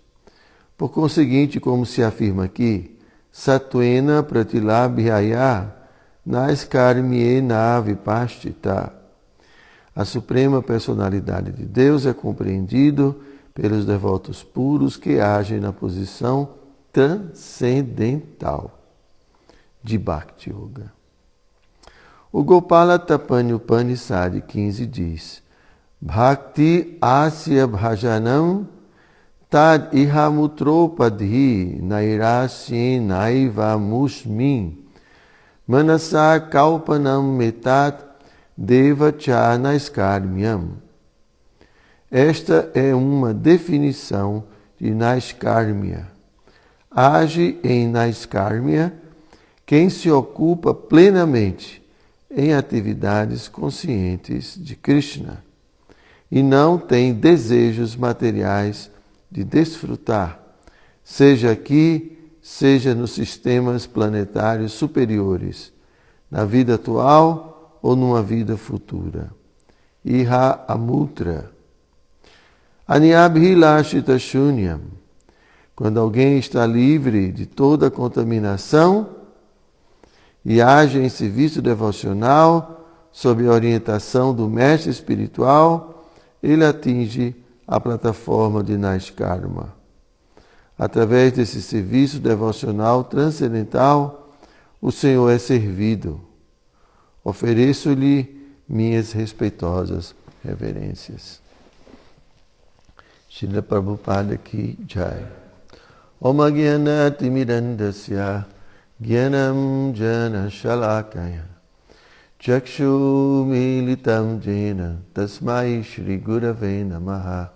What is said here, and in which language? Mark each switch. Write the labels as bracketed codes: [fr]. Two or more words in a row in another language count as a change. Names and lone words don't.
[pt] Por conseguinte, como se afirma aqui, [sa] Sattvena pratilabhyaya naiskarmyena vipashtita. [pt] A suprema personalidade de Deus é compreendido pelos devotos puros que agem na posição transcendental de Bhakti Yoga. O Gopala Tapani Upanishad 15 diz: [sa] Bhakti asya bhajanam tad ihamutropadhi nairasyen naiva musmin manasa kalpanam metat deva cha naiskarmyam. [pt] Esta é uma definição de Naiskarmya. Age em Naiskarmya quem se ocupa plenamente em atividades conscientes de Krishna e não tem desejos materiais de desfrutar, seja aqui, seja nos sistemas planetários superiores, na vida atual ou numa vida futura. [sa] Iha amutra. Anyabhilashita shunyam. [pt] Quando alguém está livre de toda contaminação e age em serviço devocional sob a orientação do mestre espiritual, ele atinge a plataforma de Naiskarma. Através desse serviço devocional transcendental, o Senhor é servido. Ofereço-lhe minhas respeitosas reverências. [hi] Srila Prabhupada Ki Jai. [sa] Om Agyana Timirandasya Gyanam Jana Shalakaya Chakshu Militam Jena Tasmai Shri Gurave Namaha.